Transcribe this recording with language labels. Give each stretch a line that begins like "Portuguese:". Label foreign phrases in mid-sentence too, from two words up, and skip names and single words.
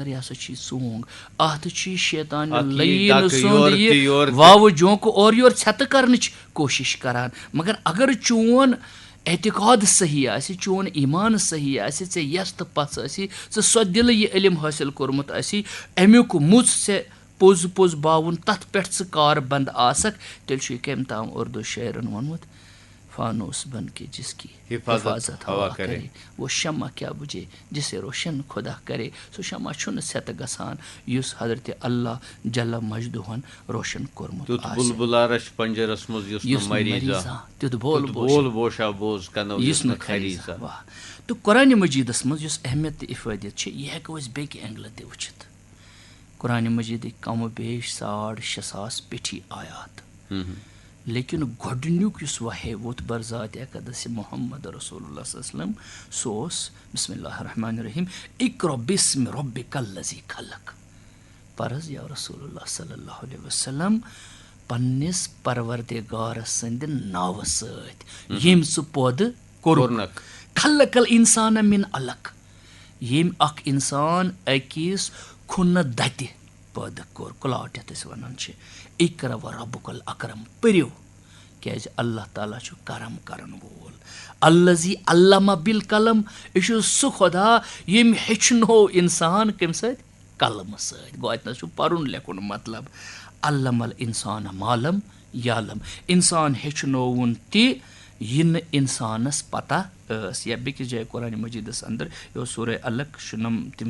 Kashmiri: یہِ ہسا چھُے ژونٛگ اتھ چھُے شیطانہِ لعیٖن سُنٛد یہِ واوٕ جونٛکہٕ اورٕ یورٕ ژھٮ۪تہٕ کرنٕچ کوٗشش کران مگر اگر چون اعتقاد صحیح آسہِ چون ایمان صحیح آسہِ ژےٚ یس تہٕ پژھ ٲسی ژٕ سۄ دِلہٕ یہِ علم حٲصِل کوٚرمُت آسی امیُک مُژ ژےٚ پوٚز پوٚز باوُن تتھ پٮ۪ٹھ ژٕ کار بنٛد آسکھ تیٚلہِ چھُے کٔمۍ تام اُردو شٲعرن ووٚنمُت
Urdu: فانوس بن کے جس کی حفاظت ہوا کرے وہ شمع کیا بجھے جسے روشن خدا کرے
Kashmiri: سُہ شمع چھُنہٕ سٮ۪تہٕ گژھان یُس حضرت اللہ جل مجدُہن روشن کوٚرمُت تیُتھ بول بوشا یُس نہٕ خریٖزا واہ تہٕ قرآنِ مجیٖدس منٛز یُس اہمیت تہٕ اِفٲدِیت چھِ یہِ ہٮ۪کو أسۍ بیٚکہِ اینٛگلہٕ تہِ وٕچھِتھ قرآنِ مجیٖدٕکۍ کم و بیش 6,500 پیٚٹھی آیات لیکن گۄڈنیُک یُس وحے ووت بر ذات اقدس محمد رسول اللہ
Arabic: صلی اللہ علیہ وسلم
Kashmiri: سُہ اوس
Arabic: بسم اللہ الرحمن الرحیم اقرأ بِاسمِ ربِّکَ الذی خلق
Kashmiri: پرز
Arabic: یا رسول اللہ صلی اللہ علیہ وسلم
Kashmiri: پننِس پروردگار سٕنٛدِ ناوٕ سۭتۍ ییٚمۍ ژٕ پٲدٕ کوٚرُکھ
Arabic: خلق الانسان من علق
Kashmiri: ییٚمۍ اکھ انسان أکِس خوٗنہٕ دَتہِ پٲدٕ کوٚر کُلاٹ یتھ أسۍ ونان چھِ
Arabic: اقرأ وربُک الاکرم
Kashmiri: پٔرِو کیازِ اللہ تعالیٰ چھُ کرم کرن وول
Arabic: الذی علمَ بالقلم
Kashmiri: یہِ چھُ سُہ خۄدا ییٚمۍ ہیٚچھنو انسان کمہِ سۭتۍ قلمہٕ سۭتۍ گوٚو اتنس چھُ پرُن لیکھُن مطلب
Arabic: علم الانسان ما لم یعلم
Kashmiri: انسان ہیٚچھنووُن تہِ یہِ نہٕ انسانس پتہ ٲس یا بیٚکِس جایہِ قرآنِ مجیٖدس انٛدر یہِ اوس سورہ الق شُنم تِم